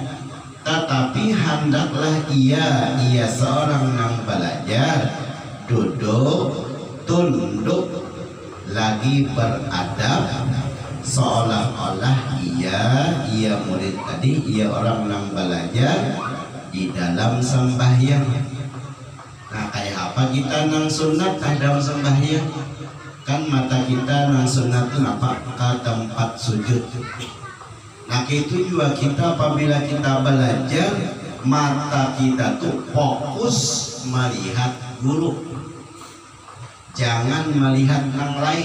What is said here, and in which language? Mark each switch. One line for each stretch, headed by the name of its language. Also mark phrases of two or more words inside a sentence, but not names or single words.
Indonesian: Tetapi hendaklah ia seorang yang belajar duduk, tunduk, lagi beradab, seolah-olah ia murid tadi, ia orang yang belajar di dalam sembahyang.
Banjar: Nah, kayak apa kita nang sunat dalam sembahyang? Kan mata kita nang sunat itu apa? Ke tempat sujud.
Indonesian: Nah, itu juga kita apabila kita belajar, mata kita tuh fokus melihat guru, jangan melihat yang lain.